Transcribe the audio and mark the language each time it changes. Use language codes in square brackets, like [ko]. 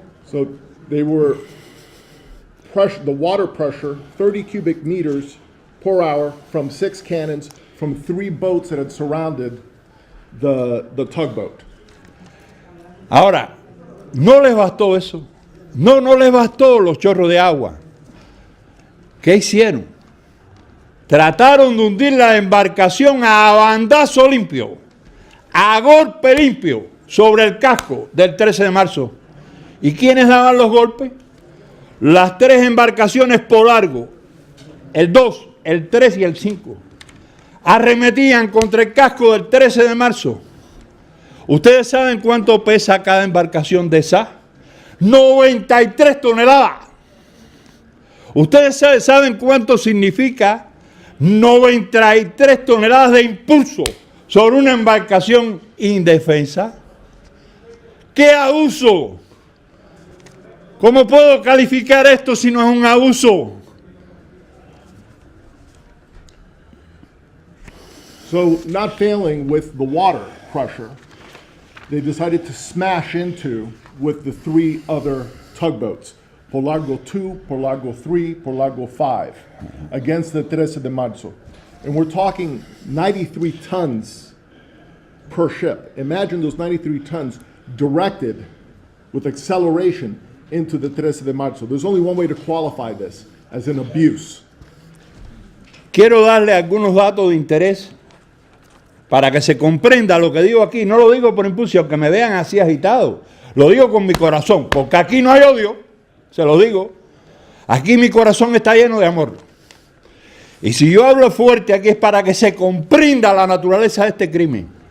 [en] So they were the water pressure, 30 cubic meters per hour from 6 cannons from 3 boats that had surrounded the tugboat. [es] Ahora, no les bastó eso. No les bastó los chorros de agua. ¿Qué hicieron? Trataron de hundir la embarcación a bandazo limpio, a golpe limpio, sobre el casco del 13 de marzo. ¿Y quiénes daban los golpes? Las 3 embarcaciones por largo, el 2, el 3 y el 5, arremetían contra el casco del 13 de marzo. ¿Ustedes saben cuánto pesa cada embarcación de esas? 93 toneladas. ¿Ustedes saben cuánto significa 93 toneladas de impulso sobre una embarcación indefensa? ¿Qué abuso? ¿Cómo puedo calificar esto si no es un abuso? [en] So, not failing with the water pressure, they decided to smash into with the 3 other tugboats, Por Largo 2, Por Largo 3, Por Largo 5, against the 13 de Marzo. And we're talking 93 tons per ship. Imagine those 93 tons directed with acceleration into the 13 de Marzo. There's only one way to qualify this, as an abuse. [es] Quiero darle algunos datos de interés para que se comprenda lo que digo aquí. No lo digo por impulso, aunque me vean así agitado. Lo digo con mi corazón, porque aquí no hay odio, se lo digo. Aquí mi corazón está lleno de amor. Y si yo hablo fuerte aquí es para que se comprenda la naturaleza de este crimen.